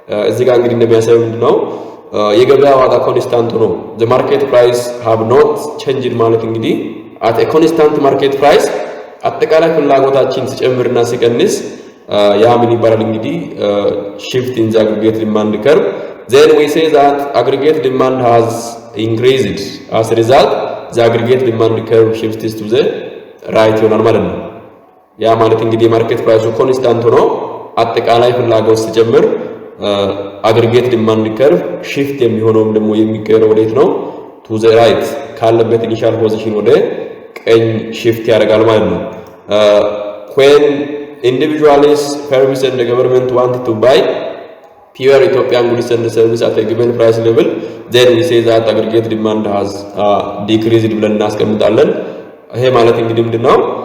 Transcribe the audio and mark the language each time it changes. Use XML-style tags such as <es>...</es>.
<am>እዚህ ጋር እንግዲህ እንደሚያሳየው ምንድነው የገበያ ዋጋ ኮንስታንት ነው።</am> <en>the market price have not changed</en> <am>ማለት እንግዲህ</am> <en>at a constant market price</en> <am>አጠቃላይ ፍላጎታችን ሲጨምርና ሲቀንስ ያ ምን ይባላል እንግዲህ</am> <en>shift in the aggregate demand curve. Then we say that aggregate demand has increased. As a result, the aggregate demand curve shifts to the right</en> <am>ይሆናል ማለት ነው። ያ ማለት እንግዲህ ማርኬት ፕራይሱ ኮንስታንት ሆኖ አጠቃላይ ፍላጎት ሲጨምር አግሪጌት ዲማንድ ከርቭ ሺፍት የሚሆነውም ደግሞ የሚቀየረው ወዴት ነው?</am> <en>ቱ ዘ ራይት</en> <am>ካለበት ኢኒሻል ፖዚሽን ወደ ቀኝ ሺፍት ያደርጋል ማለት ነው።</am> <en>when individuals, firms and the government want to buy pure Ethiopian goods and services at a given price level, then we say that aggregate demand has decreased</en> <am>ብለን እናስቀምጣለን። ይሄ ማለት እንግዲህ ምንድነው?</am>